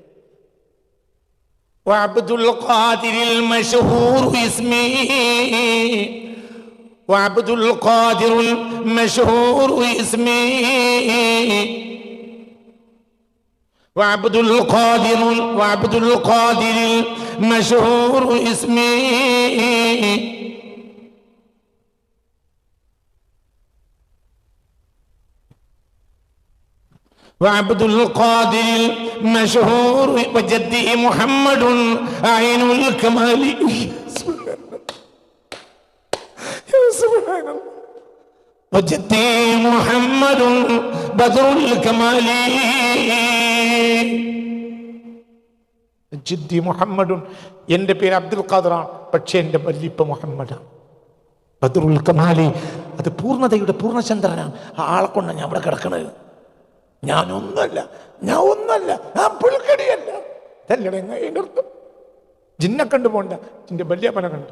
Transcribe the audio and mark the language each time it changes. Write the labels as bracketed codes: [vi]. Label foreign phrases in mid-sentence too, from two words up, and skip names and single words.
[ar] وعبد القادر المشهور اسمي، وعبد القادر المشهور اسمي، وعبد القادر المشهور اسمي. وعبد القادر المشهور وجدي محمد عين الكمال. سبحان الله. وجدي محمد بدر الكمال. جدي محمد, [ml] എൻ്റെ പേര് അബ്ദുൽ ഖാദറാണ്, പക്ഷേ എൻ്റെ വല്ലിപ്പ മുഹമ്മദാണ്. [ar] بدر الكمال, [ml] അത് പൂർണ്ണതയുടെ പൂർണ്ണചന്ദ്രനാണ്. ആ ആളെ കൊണ്ടാണ് ഞാൻ ഇവിടെ കിടക്കണത്. ഞാനൊന്നല്ല, ഞാൻ പുൽക്കടിയല്ല. ഇതല്ലേ എൻ്റെ അർത്ഥം? ജിന്നെ കണ്ടു പോണ്ട, ജിന്റെ വല്യപ്പനെ കണ്ടു.